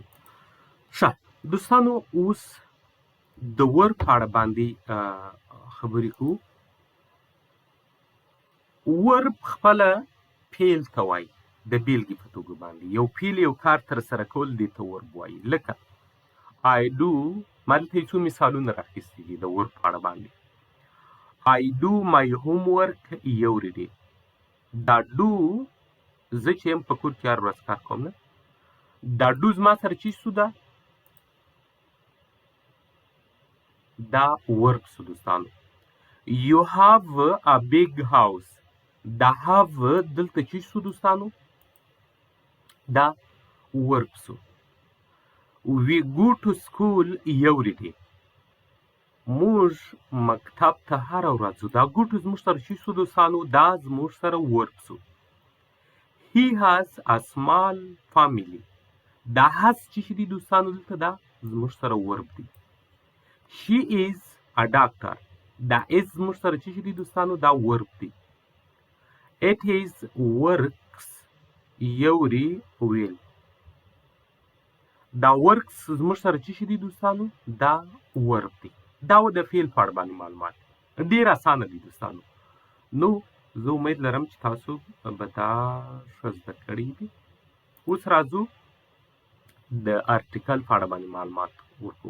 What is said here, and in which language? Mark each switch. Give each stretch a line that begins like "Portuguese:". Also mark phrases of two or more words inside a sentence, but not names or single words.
Pashto: ښه دوستانو اوس د ور په اړه باندې خبرې کوو. ور خپل فعل ته وایي. د بیلګې په توګه باندې یو فعل یو کار تر سره کول دې ته ور وایي. لکه
English: I do
Pashto: ما دلته څو مثالونه راخیستي دي د ور په اړه باندې.
English: I do my homework every day.
Pashto: دا do زه چې یم په کور کې هر ورځ کار کوم نه. دا do زما سره چی شو دا ورک شو دوستانو.
English: You have a big house.
Pashto: دا have دلته چی شو دوستانو دا ورک شو.
English: We go to school every day.
Pashto: موږ مکتب ته هر ورځ ځو. دا
English: go to
Pashto: زموږ سره چی شو دوستانو دا زموږ سره ورک شو.
English: He has a small family.
Pashto: دا has چی دي دوستانو دلته دا زموږ سره ورک دی.
English: She is a doctor.
Pashto: دا is زموږ سره چی دي دوستانو دا ورک دی.
English: It is works every well.
Pashto: دا works زموږ سره چی دي دوستانو دا ورک دی. دا و د فعل په اړه باندې معلومات ډیر اسانه دي دوستانو. نو زه امید لرم چې تاسو به دا ښه زده کړي دي. اوس راځو د آرټیکل په اړه باندې معلومات ورکوو.